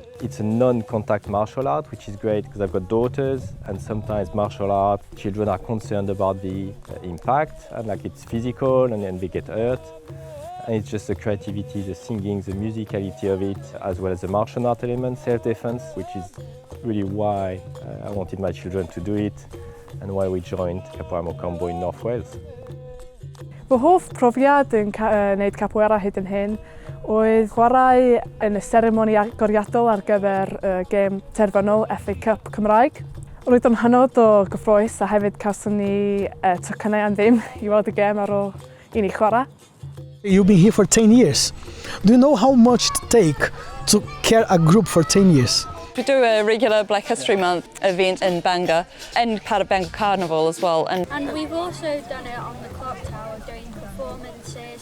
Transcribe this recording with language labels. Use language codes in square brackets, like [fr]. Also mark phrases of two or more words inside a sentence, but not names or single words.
[en] It's a non-contact martial art, which is great because I've got daughters, and sometimes martial art, children are concerned about the impact, and it's physical and then they get hurt. And it's just the creativity, the singing, the musicality of it, as well as the martial art element, self-defense, which is really why I wanted my children to do it, and why we joined Capoeira Mocambo in North Wales. [cy] Fy hoff profiad yn wneud capoeira hyd yn hyn oedd chwarae yn y seremoni agoriadol ar gyfer gêm terfynol FA Cup Cymraeg. Roedd o'n hynod o gyffrous a hefyd cawson ni tocynnau am ddim I weld y gêm ar ôl I ni chwarae. [en] You've been here for 10 years. Do you know how much it takes to carry a group for 10 years? We do a regular Black History Month event in Bangor and part of Bangor Carnival as well. And we've also done it on the clock tower, doing performances.